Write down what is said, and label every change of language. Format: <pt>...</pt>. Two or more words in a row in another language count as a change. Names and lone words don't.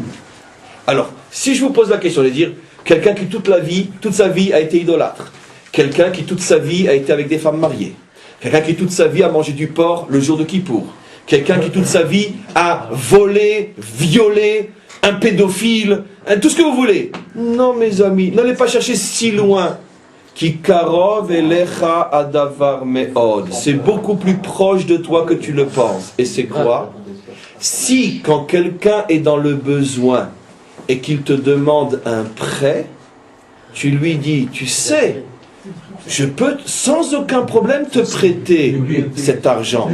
<fr>Alors, si je vous pose la question de dire, quelqu'un qui toute sa vie a été idolâtre, quelqu'un qui toute sa vie a été avec des femmes mariées, quelqu'un qui toute sa vie a mangé du porc le jour de Kippour, quelqu'un qui toute sa vie a volé, violé, un pédophile, tout ce que vous voulez. Non mes amis, n'allez pas chercher si loin.</fr> <he>כי קרוב אליך הדבר מאד.</he> <fr>C'est beaucoup plus proche de toi que tu le penses. Et c'est quoi? Si quand quelqu'un est dans le besoin et qu'il te demande un prêt, tu lui dis, tu sais je peux sans aucun problème te prêter cet argent.</fr>